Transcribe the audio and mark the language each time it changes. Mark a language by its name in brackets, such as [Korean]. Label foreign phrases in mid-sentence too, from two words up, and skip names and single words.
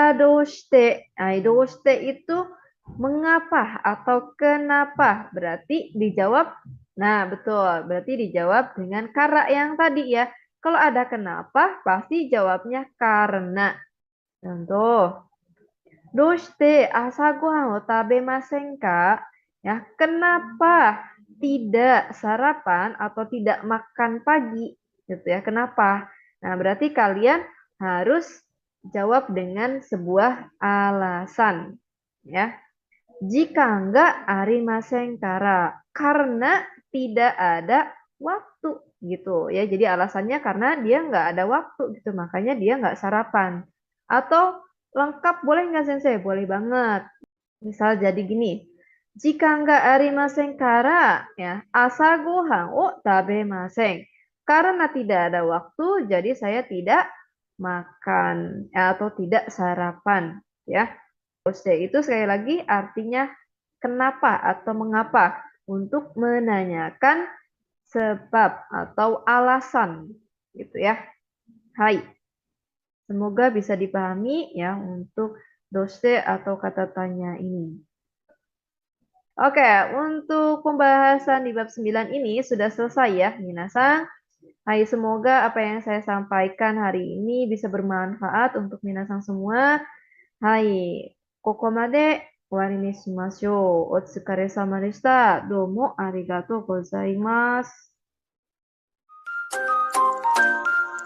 [Indonesian] Hai, doshite itu Mengapa atau kenapa? Berarti dijawab, nah betul, berarti dijawab dengan kara yang tadi ya. Kalau ada kenapa, pasti jawabnya karena. Contoh, [Japanese] どうして朝ご飯を食べませんか? [Indonesian] Ya, kenapa tidak sarapan atau tidak makan pagi? Gitu ya, kenapa? Nah, berarti kalian harus jawab dengan sebuah alasan. Ya, jika enggak, [Japanese] ありませんから. [Indonesian] Karena tidak ada waktu gitu ya. Jadi alasannya karena dia enggak ada waktu gitu. Makanya dia enggak sarapan. Atau lengkap boleh nggak Sensei? Boleh banget. Misal jadi gini. Jika enggak [Japanese] ありませんから [Indonesian] ya, [Japanese] 朝ご飯を食べません. [Indonesian] Karena tidak ada waktu, jadi saya tidak makan atau tidak sarapan ya. Itu sekali lagi artinya kenapa atau mengapa untuk menanyakan sebab atau alasan gitu ya. Hai, semoga bisa dipahami ya untuk dose atau kata tanya ini. Oke, untuk pembahasan di bab 9 ini sudah selesai ya, Minasang. Hai, semoga apa yang saya sampaikan hari ini bisa bermanfaat untuk Minasang semua. Hai, [Japanese] ここまで終わりにしましょう。お疲れ様でした。どうもありがとうございます。